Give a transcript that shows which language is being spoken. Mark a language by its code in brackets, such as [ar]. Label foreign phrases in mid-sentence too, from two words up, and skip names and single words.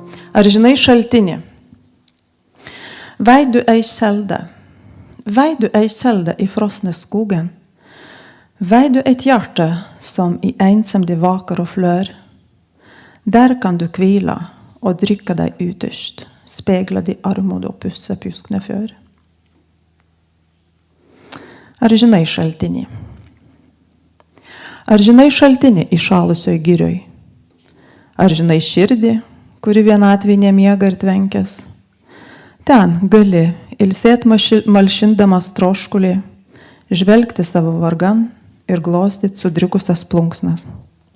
[lt] Ar žinai šaltinį? [no] Vet du ei kjelde? Vet du ei kjelde i frosne skogen? Vet du et hjerte som i ensemd vaker og flør? Der kan du hvila og drykke deg ytterst, spegle de armod og pusse pjuskne før. [lt] Ar žinai šaltinį? Ar žinai šaltinį įšalusioj girioj? Ar žinai širdį, kuri vienatvėj nemiega ir tvenkės? Ten gali ilsėt malšindamas troškulį, žvelgti savo vargan ir glostyt sudrikusias plunksnas.